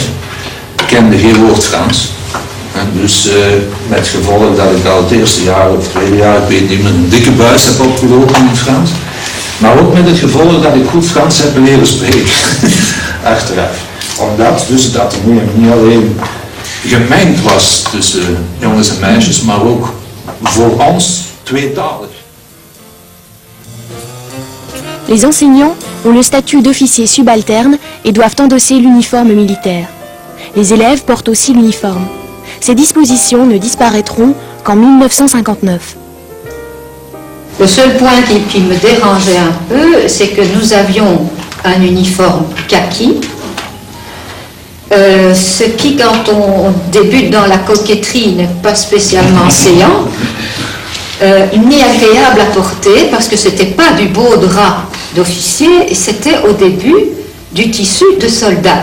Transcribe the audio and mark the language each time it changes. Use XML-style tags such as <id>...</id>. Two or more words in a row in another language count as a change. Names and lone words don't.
<nl>Ik kende geen woord Frans. Dus met het gevolg dat ik al het eerste jaar of het tweede jaar, ik weet niet meer, een dikke buis heb opgelopen in het Frans. Maar ook met het gevolg dat ik goed Frans heb leren spreken. Achteraf. Omdat dus het Atheneum niet alleen gemengd was tussen jongens en meisjes, maar ook voor ons tweetalig.</nl> <fr>Les enseignants ont le statut d'officiers subalternes et doivent endosser l'uniforme militaire. Les élèves portent aussi l'uniforme. Ces dispositions ne disparaîtront qu'en 1959. Le seul point qui me dérangeait un peu, c'est que nous avions un uniforme kaki, ce qui, quand on débute dans la coquetterie, n'est pas spécialement séant, ni agréable à porter, parce que ce n'était pas du beau drap d'officier, c'était au début du tissu de soldat.</fr>